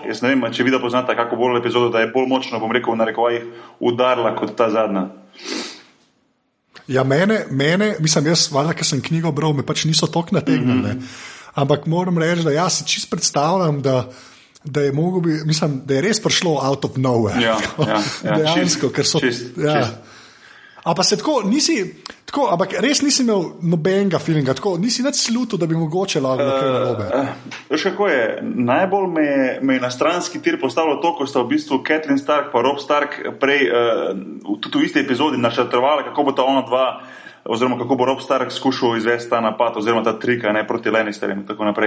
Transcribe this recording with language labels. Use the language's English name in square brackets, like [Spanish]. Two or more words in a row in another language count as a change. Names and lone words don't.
[Slovenian] Jaz ne vem, če vida poznata kako bolj epizodo, da je bolj močno, bom rekel, v narekovajih udarila kot ta zadnja. Ja, mene, mislim, jaz, valjda, ker sem knjigo bral, me pač niso toliko nategnili. Ampak moram reči, da jaz si čist predstavljam, da je mogo bi, mislim, da je res prišlo [English] out of nowhere. [Slovenian] Dejansko, ker so... A pa se tako, ampak res nisi imel nobenega feelinga, tako, nisi nič slutil, da bi mogoče lahko nekaj narobe. Veš kako je, najbolj me je na stranski tir postavilo to, ko sta v bistvu Catelyn Stark pa Robb Stark prej, tudi v isti epizodi načrtovala, kako bo ta ona dva oziroma kako bo Robb Stark skušal izvesti ta napad oziroma ta trika, ne, proti Lannisterjem in tako naprej.